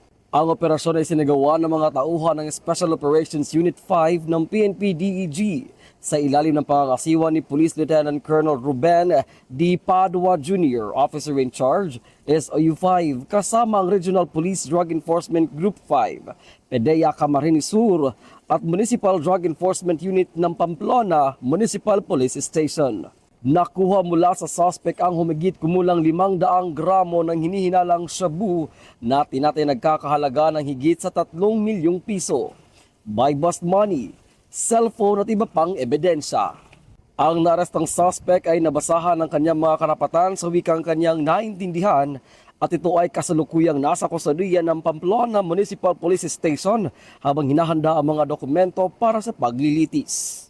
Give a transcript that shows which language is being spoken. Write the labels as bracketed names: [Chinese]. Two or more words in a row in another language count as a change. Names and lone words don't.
[Filipino] Ang operasyon ay sinagawa ng mga tauhan ng Special Operations Unit 5 ng PNP DEG sa ilalim ng pangangasiwa ni Police Lieutenant Colonel Ruben D. Padua Jr., Officer in Charge, SOU-5, kasama ang Regional Police Drug Enforcement Group 5, PDEA Camarines Sur, at Municipal Drug Enforcement Unit ng Pamplona Municipal Police Station. Nakuha mula sa suspect ang humigit kumulang 500 gramo ng hinihinalang shabu na tinatay nagkakahalaga ng higit sa 3 milyong piso. [English] By bust money, [Filipino] cellphone at iba pang ebidensya. Ang naarestang suspect ay nabasahan ng kanyang mga karapatan sa wikang kanyang naintindihan at ito ay kasalukuyang nasa kusadian ng Pamplona Municipal Police Station habang hinahanda ang mga dokumento para sa paglilitis.